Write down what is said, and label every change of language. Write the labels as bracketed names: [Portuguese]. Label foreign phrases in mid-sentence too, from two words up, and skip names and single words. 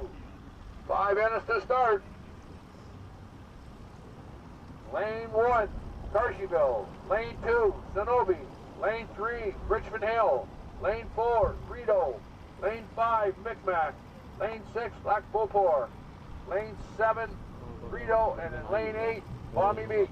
[English] 5 minutes to start. Lane 1, Carseyville. Lane 2, Canoe. Lane 3, Richmond Hill. Lane 4, Rideau. Lane 5, Micmac. Lane 6, Lac Beauport. Lane 7, Rideau. And in lane 8, Palmy Beach.